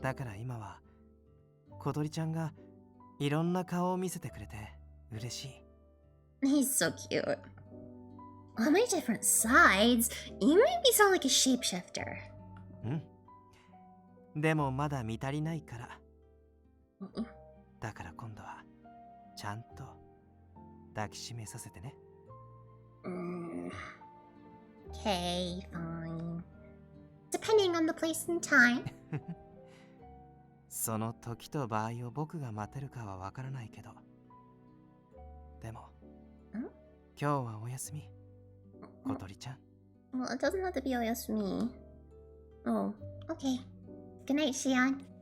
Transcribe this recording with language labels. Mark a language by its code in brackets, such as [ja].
[ja] だから今は小鳥ちゃんがいろんな顔を見せてくれて嬉しい。 [en] He's so cute. How many different sides? You make me sound like a shapeshifter. [ja] でもまだ見足りないから。 Mm-mm. だから今度はちゃんと抱きしめさせてね。 [en] Okay, fine. Depending on the place and time. [ja] その時と場合を僕が待てるかはわからないけど。でも、今日はお休み、小鳥ちゃん。 [en] Well, it doesn't have to be oyasumi. Oh, okay. Good night, Shion.